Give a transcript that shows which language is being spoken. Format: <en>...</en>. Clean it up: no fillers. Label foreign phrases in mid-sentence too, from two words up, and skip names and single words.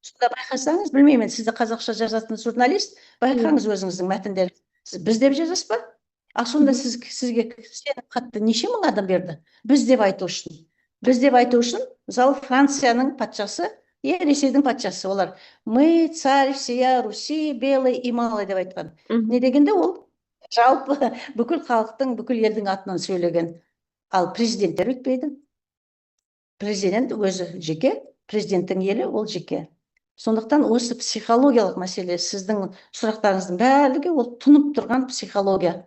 <kk>сонда байқасаңыз, білмеймін, сіз де қазақша жазатын журналист, байқаңыз өзіңіздің мәтіндеріңіз. Сіз біз деп жазасыз ба? А сонда сізге сенім хатты неше мың адам берді? Біз деп айту үшін. Біз деп айту үшін, мысалы, Францияның патшасы, Ресейдің патшасы, олар</kk> <ru>мы, царь всея Руси, белый и малый</ru> <kk>деп айтқан. Не дегенде ол жалпы бүкіл халықтың, бүкіл елдің атынан сөйлеген. Ал президенттер өйтпейді. Президент өзі жеке, президенттің елі ол жеке. Сондықтан осы психологиялық мәселе, сіздің сұрақтарыңыздың барлығы ол тұнып тұрған психология.</kk>